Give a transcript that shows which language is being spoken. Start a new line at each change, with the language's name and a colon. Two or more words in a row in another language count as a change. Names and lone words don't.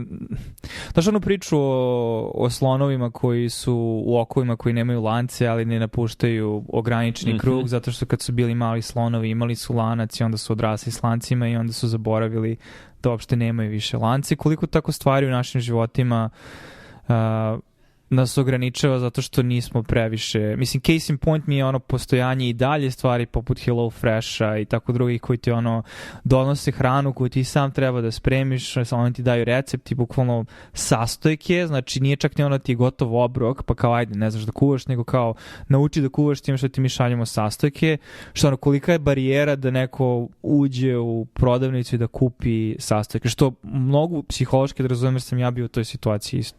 Serbian: Znaš onu priču o slonovima koji su u okovima koji nemaju lance, ali ne napuštaju ograničeni krug, zato što kad su bili mali slonovi imali su lanac i onda su odrasli s lancima i onda su zaboravili da uopšte nemaju više lance. Koliko tako stvari u našim životima nas ograničava zato što nismo previše, mislim,
English: case in point
Serbian: mi je ono postojanje i dalje stvari poput Hello Fresha i tako drugih koji ti ono donose hranu koju ti sam treba da spremiš, oni ti daju recept i bukvalno sastojke, znači nije čak ni ono ti je gotov obrok, pa kao ajde ne znaš da kuvaš, nego kao nauči da kuvaš tim što ti mi šaljemo sastojke, što ono kolika je barijera da neko uđe u prodavnicu i da kupi sastojke, što mnogo psihološki da razumeš sam ja bio u toj situaciji isto.